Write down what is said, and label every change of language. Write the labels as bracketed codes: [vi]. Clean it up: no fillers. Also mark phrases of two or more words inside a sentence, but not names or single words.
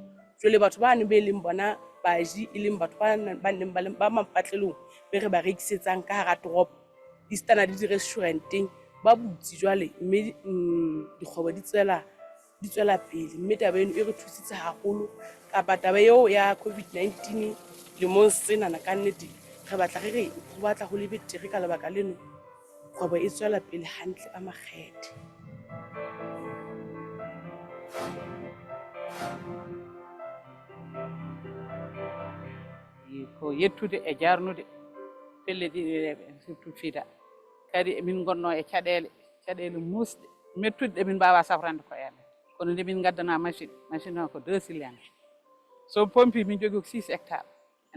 [st] Jwale batho ba ne be leng bona baji e leng batho ba neng ba mampatlelong be re ba rekisetsang ka hara toropo, di stana di di-restauranteng ba butsi jwale, mme dikgwebo di tswela pele. Mme taba eno e re thusitse haholo, kapa taba eo ya COVID-19 lemong senana ka nnete re batla ho le betere ka lebaka leno, kgwebo e tswela pele hantle ka makgethe. [ff] Ko yettude e jarnude pelle ɗiɗi surtout FIDA kadi emin gonno e caɗele musɗe mettude ɗe min mbawa safrande ko en kono nde min gaddana machine o ko 2 cylindres so pompi min jogui ko 6 hectares e